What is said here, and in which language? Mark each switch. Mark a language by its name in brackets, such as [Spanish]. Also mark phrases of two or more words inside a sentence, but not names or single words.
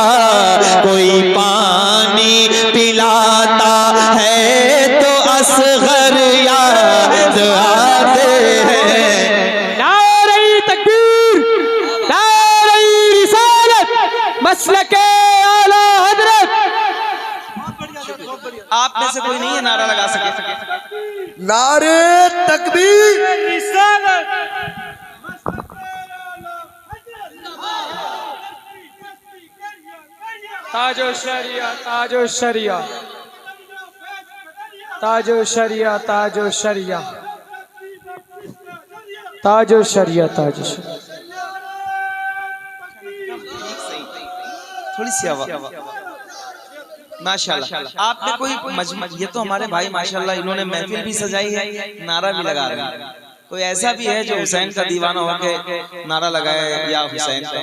[Hindi] कोई पानी पिलाता है तो असगर याद आते हैं। नारे तकबीर, नारे रिसालत, मसलके आला हजरत। आप में से कोई नहीं है नारा लगा सके? नारे तकबीर, रिसालत, ताजो शरिया, ताजो शरिया, ताजो शरिया, ताजो शरिया, ताजो शरिया, ताजो शरिया। थोड़ी सी आवाज। माशाल्लाह आपने कोई ये तो हमारे भाई माशाल्लाह इन्होंने महफिल भी सजाई है, नारा भी लगा रहे हैं। कोई ऐसा भी है जो हुसैन का दीवाना होके नारा लगाए या हुसैन का?